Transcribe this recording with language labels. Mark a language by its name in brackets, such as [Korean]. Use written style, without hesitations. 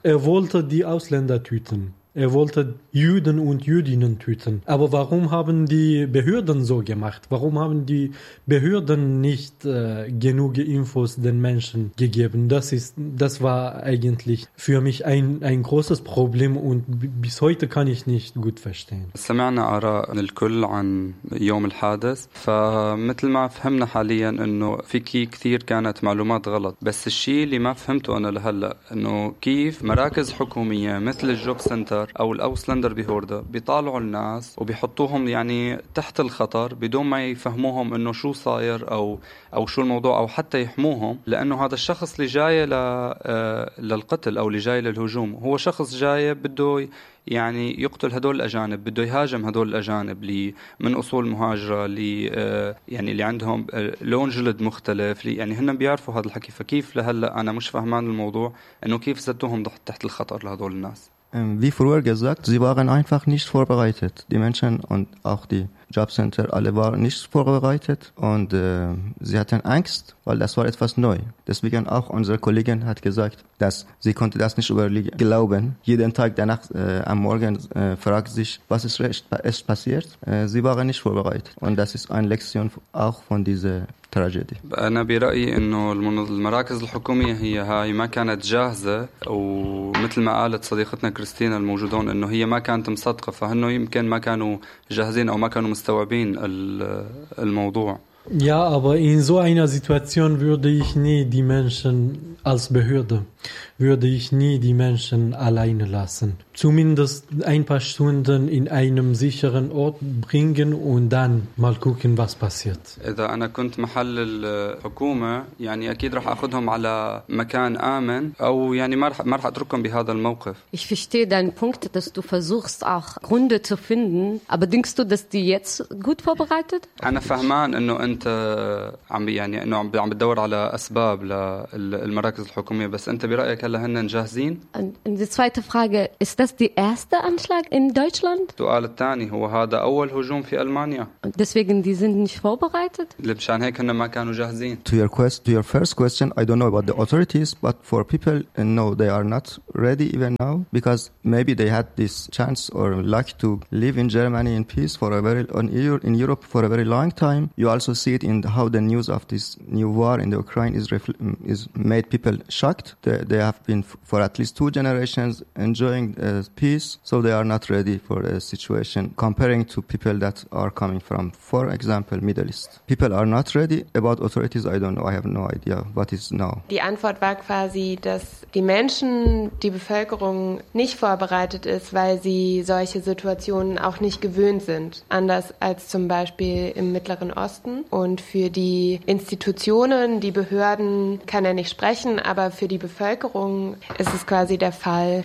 [German] Er wollte die Ausländer töten. Er wollte Juden und Jüdinnen töten. Aber warum haben die Behörden so gemacht? Warum haben die Behörden nicht genug Infos den Menschen gegeben? Das war eigentlich für mich ein großes Problem und bis heute kann ich nicht gut verstehen. [Arabic] سمعنا آراء الكل عن يوم الحادث. فمثل ما فهمنا حاليا انه فيكي كثير كانت معلومات غلط. بس الشيء اللي ما فهمته انا لهلا انه كيف مراكز حكومية مثل الجوب سنتر أو الأوسلندر بهوردة بيطالعوا الناس وبيحطوهم يعني تحت الخطر بدون ما يفهموهم إنه شو صاير أو شو الموضوع أو حتى يحموهم، لأنه هذا الشخص اللي جاي للقتل أو اللي جاي للهجوم هو شخص جاي بده يعني يقتل هدول الأجانب، بده يهاجم هدول الأجانب اللي من أصول مهاجرة يعني اللي عندهم لون جلد مختلف، يعني هن بيعرفوا هذا الحكي. فكيف لهلأ أنا مش فهمان الموضوع إنه كيف زدتوهم تحت الخطر لهدول الناس؟ [German] Wie früher gesagt, sie waren einfach nicht vorbereitet. Die Menschen und auch die Jobcenter, alle waren nicht vorbereitet und sie hatten Angst, weil das war etwas neu. Deswegen auch unsere Kollegin hat gesagt, dass sie konnte das nicht glauben. Jeden Tag danach am Morgen fragt sich, was ist passiert? Sie waren nicht vorbereitet und das ist eine Lektion auch von dieser تراجيدي. [Arabic] أنا برأيي إنه المراكز الحكومية هي هاي ما كانت جاهزة، ومثل ما قالت صديقتنا كريستينا الموجودون إنه هي ما كانت مصدقة، فهنو يمكن ما كانوا جاهزين أو ما كانوا مستوعبين الموضوع. [German] Ja, aber in so einer Situation würde ich nie die Menschen als Behörde, würde ich nie die Menschen alleine lassen. Zumindest ein paar Stunden in einem sicheren Ort bringen und dann mal gucken, was passiert. [Arabic] إذا أنا كنت محل الحكومة يعني أكيد راح أخذهم على مكان آمن أو يعني ما راح أتركهم بهذا الموقف. [German] Ich verstehe deinen Punkt, dass du versuchst auch Gründe zu finden, aber denkst du, dass die jetzt gut vorbereitet? [Arabic] أنا فهمان إنه أنت عم يعني إنه عم بتدور على أسباب للمراكز الحكومية، بس أنت برأيك هلا هن جاهزين. [German] Die zweite Frage, ist das der erste Anschlag in Deutschland? [Arabic] السؤال الثاني هو هذا أول هجوم في ألمانيا. [German] Deswegen die sind nicht vorbereitet. [Arabic] لمشان هيك هن ما كانوا جاهزين. [English] To your first question, I don't know about the authorities, but for people, no, they are not ready even now because maybe they had this chance or luck to live in Germany in peace for a very in Europe for a very long time. You also see it in how the news of this new war in the Ukraine is made people shocked. They have been for at least 2 generations enjoying peace, so they are not ready for a situation comparing to people that are coming from, for example, Middle East. People are not ready. About authorities, I don't know. I have no idea what is now. [German] Die Antwort war quasi, dass die Menschen, die Bevölkerung nicht vorbereitet ist, weil sie solche Situationen auch nicht gewöhnt sind. Anders als zum Beispiel im Mittleren Osten. Und für die Institutionen, die Behörden, kann er nicht sprechen, aber für die Bevölkerung ist es quasi der Fall.